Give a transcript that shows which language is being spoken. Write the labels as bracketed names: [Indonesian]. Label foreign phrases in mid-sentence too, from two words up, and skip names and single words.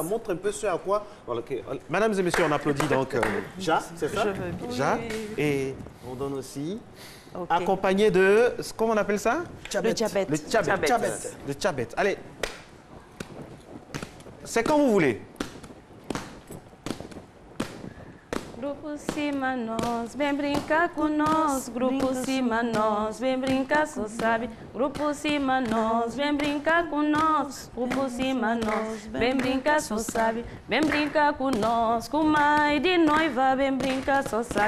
[French] ça montre un peu ce à quoi... Voilà, mesdames et messieurs, on applaudit donc Ja, c'est ça? Je veux bien. Ja. Et on donne aussi... Accompagné de... Comment on appelle ça? Le tchabet. Le tchabet. Le tchabet. Allez. C'est quand vous voulez. [Portuguese] Grupo Cima Nós, vem brincar com nós. Grupo Cima Nós, vem brincar, só sabe. Grupo Cima Nós, vem brincar com nós. Grupo Cima Nós, vem brincar, só sabe. Vem brincar com nós, com mãe de noiva, vem brincar, só sabe.